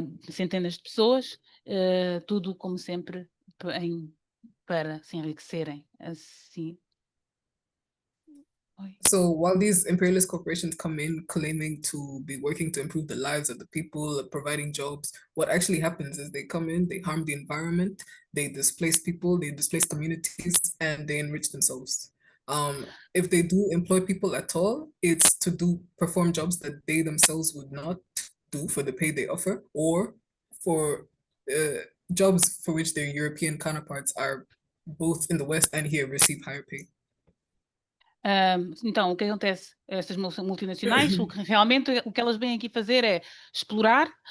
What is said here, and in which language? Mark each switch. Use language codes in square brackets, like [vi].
[pt] Centenas de pessoas, tudo como sempre para se enriquecerem. Assim. [en] So while these imperialist corporations come in claiming to be working to improve the lives of the people, providing jobs, what actually happens is they come in, they harm the environment, they displace people, they displace communities, and they enrich themselves. If they do employ people at all, it's to perform jobs that they themselves would not do for the pay they offer, or for jobs for which their European counterparts are both in the West and here receive higher pay. [pt] Então, o que acontece? Estas multinacionais, realmente o que elas vêm aqui fazer é explorar